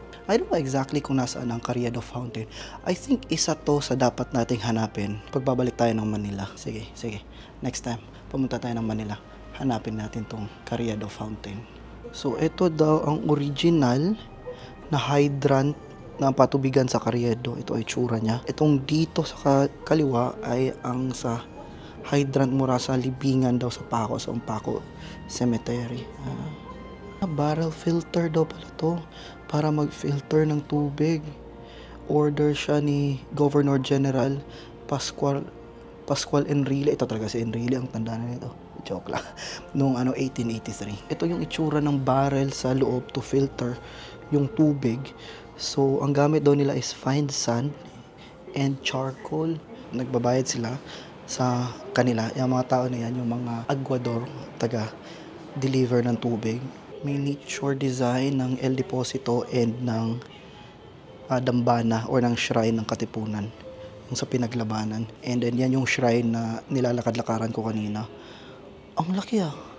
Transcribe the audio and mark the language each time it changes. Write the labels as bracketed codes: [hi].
[en] I don't know exactly [tl] kung nasaan ang Carriedo Fountain. [en] I think [tl] isa to sa dapat nating hanapin pagbabalik tayo ng Manila. Sige. Next time, pumunta tayo ng Manila. Hanapin natin tong Carriedo Fountain. So, ito daw ang original na hydrant na patubigan sa Carriedo. Ito ay tsura niya. Itong dito sa kaliwa ay ang sa hydrant mula sa libingan daw sa Paco Cemetery. Barrel filter daw pala to para mag-filter ng tubig. Order siya ni Governor General Pascual Enrile. Ito talaga si Enrile, ang tanda na nito. Joke lang. Noong 1883. Ito yung itsura ng barrel sa loob [en] to filter [tl] yung tubig. So, ang gamit daw nila is fine sand and charcoal. Nagbabayad sila sa kanila. Yung mga tao na yan, yung mga aguador, taga-deliver ng tubig. May nature design ng El Deposito and ng dambana or ng shrine ng Katipunan. Yung sa pinaglabanan. And then yan yung shrine na nilalakad-lakaran ko kanina. Ang laki ah.